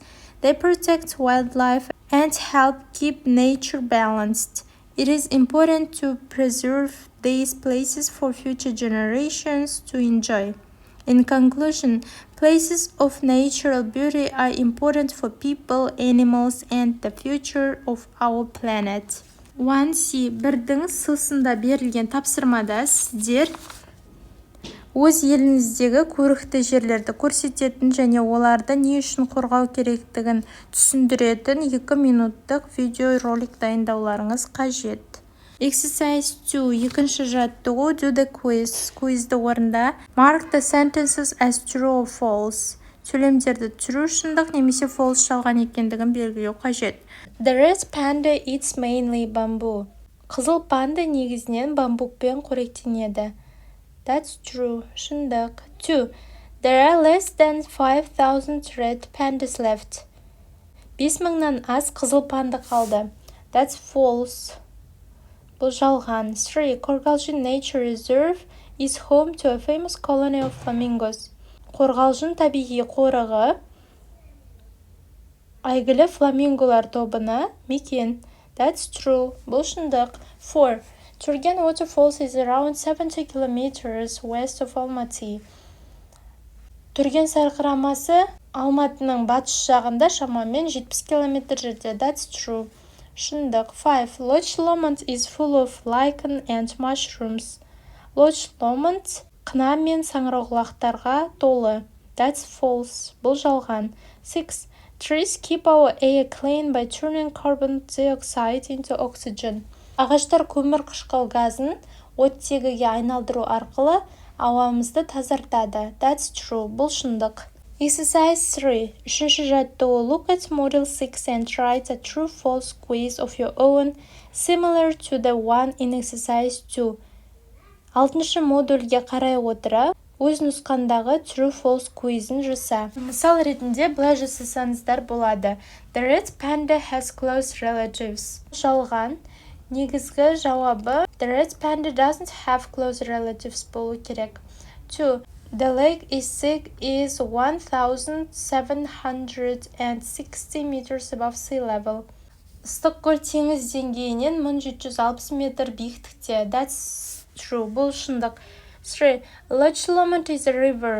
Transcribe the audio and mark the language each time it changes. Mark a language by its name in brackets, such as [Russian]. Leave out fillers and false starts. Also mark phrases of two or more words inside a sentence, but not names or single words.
[English] They protect wildlife and help keep nature balanced. It is important to preserve these places for future generations to enjoy. In conclusion, places of natural beauty are important for people, animals, and the future of our planet. 1C. [Kazakh] Бірдің сысында берілген тапсырмада сіздер өз еліңіздегі көрікті жерлерді көрсететін және оларды не үшін қорғау керектігін түсіндіретін 2 минуттық видеоролик дайындауларыңыз қажет. Exercise 2. Екінші жаттығу. [English] Do the quiz. [Kazakh] Quizді орында. [English] Mark the sentences as true or false. [Kazakh] Сөйлемдерді true шындық немесе false жалған екендігін белгілеу қажет. [English] The red panda eats mainly bamboo. [Kazakh] Қызыл панда негізінен бамбукпен қоректенеді. [English] That's true. Шындық. 2. There are less than 5,000 red pandas left. [Kazakh] 5,000-нан аз қызыл панда қалды. [English] That's false. [Kazakh] Бұл жалған. [English] 3. Қорғалжын Nature Reserve is home to a famous colony of flamingos. [Kazakh] Қорғалжын табиғи қорығы әйгілі фламинголар тобына мекен. [English] That's true. [Kazakh] Бұл шындық. [English] 4. Turgen Waterfalls is around 70 kilometers west of Almaty. [Kazakh] Түрген сарқырамасы Алматының батыс жағында шамамен 70 км жерде. [English] That's true. Шындық. 5. Loch Lomond is full of lichen and mushrooms. [Kazakh] Loch Lomond қына мен саңырауқұлақтарға толы. [English] That's false. [Kazakh] Бұл жалған. [English] 6. Trees keep our air clean by turning carbon dioxide into oxygen. [Kazakh] Ағаштар көмір қышқыл газын оттегіге айналдыру арқылы ауамызды тазартады. [English] That's true. [Kazakh] Бұл шындық. [English] Exercise 3. [Kazakh] Үшінші жаттығу. [English] Look at model 6 and write a true-false quiz of your own, similar to the one in exercise 2. [Kazakh] 6-шы модульге қарай отыра, өз нұсқандағы [English] true-false quizін [Kazakh] жаса. Мысал ретінде былай жасасаңыздар болады. [English] The red panda has close relatives. [Kazakh] Жалған. Негізгі жауабы [English] The red panda doesn't have close relatives [Kazakh] болу керек. 2. [English] The lake is 1760 meters above sea level. [Kazakh] Ыстық көл теңіз деңгейінен 1760 метр биіктікте. [English] That's true. [Kazakh] Бұл шындық. [English] 3. Loch Lomond is a river.